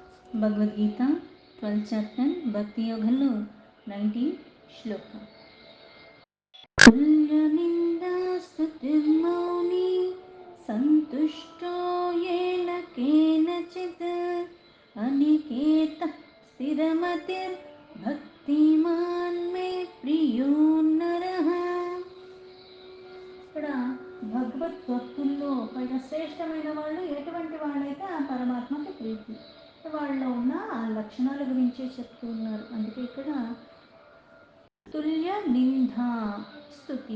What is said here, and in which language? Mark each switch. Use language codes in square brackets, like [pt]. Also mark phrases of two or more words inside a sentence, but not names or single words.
[te] భగవద్గీత 12th చాప్టర్ భక్తి యోగంలో 19th శ్లోక. [sa] तुल्यनिन्दास्तुतिर्मौनी सन्तुष्टो येन केनचित् अनिकेतः स्थिरमतिर्भक्तिमान् मे प्रियो नरः. [te] ఇక్కడ భగవద్భక్తుల్లో పైన శ్రేష్టమైన వాళ్ళు ఎటువంటి వాళ్ళైతే ఆ పరమాత్మకి ప్రీతి, వాళ్ళలో ఉన్న ఆ లక్షణాల గురించి చెప్తూ ఉన్నారు. అందుకే ఇక్కడ [sa] తుల్య నింద స్తుతి.